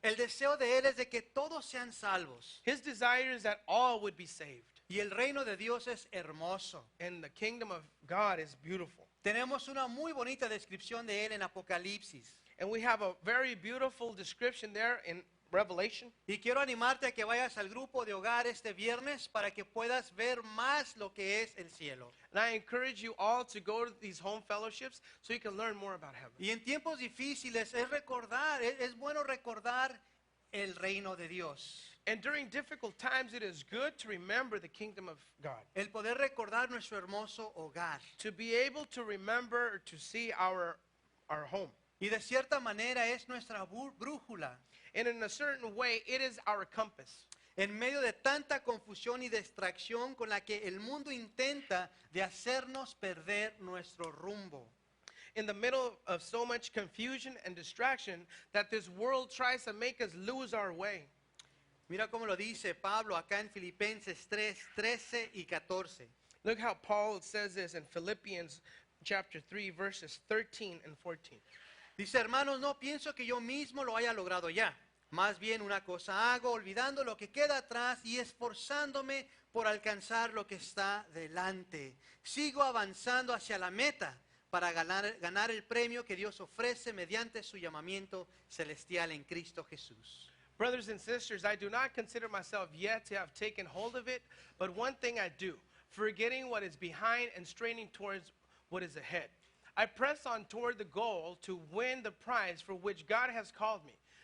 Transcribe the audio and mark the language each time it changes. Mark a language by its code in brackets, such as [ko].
[es] El deseo de Él es de que todos sean salvos. [en] His desire is that all would be saved. [es] Y el reino de Dios es hermoso. [en] And the kingdom of God is beautiful. [es] Tenemos una muy bonita descripción de Él en Apocalipsis. [en] And we have a very beautiful description there in Revelation. [es] Y quiero animarte a que vayas al grupo de hogar este viernes para que puedas ver más lo que es el cielo. [en] And I encourage you all to go to these home fellowships so you can learn more about heaven. [es] Y en tiempos difíciles es bueno recordar el reino de Dios. [en] And during difficult times, it is good to remember the kingdom of God. [es] El poder recordar nuestro hermoso hogar. [en] To be able to remember or to see our home. [es] Y de cierta manera es nuestra brújula. [en] And in a certain way, it is our compass. [es] En medio de tanta confusión y distracción con la que el mundo intenta de hacernos perder nuestro rumbo. [en] In the middle of so much confusion and distraction that this world tries to make us lose our way. [es] Mira cómo lo dice Pablo acá en Filipenses 3, 13 y 14. [en] Look how Paul says this in Philippians chapter 3, verses 13 and 14. [es] Dice, hermanos, no pienso que yo mismo lo haya logrado ya. Más bien una cosa hago, olvidando lo que queda atrás y esforzándome por alcanzar lo que está delante. Sigo avanzando hacia la meta para ganar el premio que Dios ofrece mediante su llamamiento celestial en Cristo Jesús. [en] Brothers and sisters, I do not consider myself yet to have taken hold of it, but one thing I do, forgetting what is behind and straining towards what is ahead. I press on toward the goal to win the prize for which God has called me.